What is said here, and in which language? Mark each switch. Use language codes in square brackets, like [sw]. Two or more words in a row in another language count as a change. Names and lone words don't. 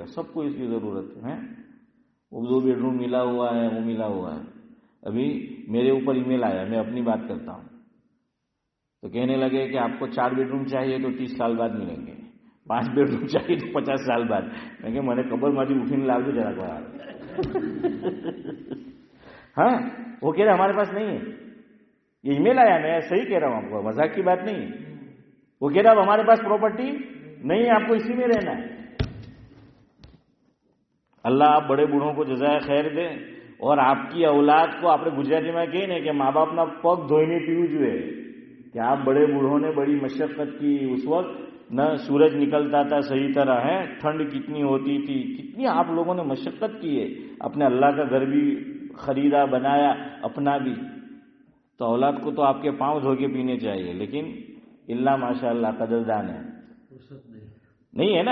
[ur] سب کو اس کی ضرورت ہے. وہ 2 بیڈروم ملا ہوا ہے، وہ ملا ہوا ہے. ابھی میرے اوپر ای میل آیا، میں اپنی بات کرتا ہوں، تو کہنے لگے کہ آپ کو 4 بیڈروم چاہیے تو 30 سال بعد ملیں گے، 5 بیڈروم چاہیے تو 50 سال بعد. میں کہ [gu] મને ખબરમાંથી ઉઠીને લાવજો જરાક વાર. [ur] ہاں وہ کہہ رہے ہمارے پاس نہیں ہے. یہ ای میل آیا، میں صحیح کہہ رہا ہوں آپ کو، مذاق کی بات نہیں ہے. وہ کہہ رہا اب ہمارے پاس پراپرٹی نہیں ہے، آپ کو اسی میں رہنا ہے. اللہ آپ بڑے بوڑھوں کو جزائے خیر دے اور آپ کی اولاد کو [gu] આપણે ગુજરાતીમાં કહીએ ને કે મા બાપના પગ ધોઈને પીવું જોઈએ [ur] کہ آپ بڑے بوڑھوں نے بڑی مشقت کی. اس وقت نہ سورج نکلتا تھا صحیح طرح ہے، ٹھنڈ کتنی ہوتی تھی، کتنی آپ لوگوں نے مشقت کی ہے، اپنے اللہ کا گھر بھی خریدا بنایا اپنا بھی. تو اولاد کو تو آپ کے پاؤں دھو کے پینے چاہیے، لیکن اللہ ماشاء اللہ قدردان ہے نہیں ہے نا.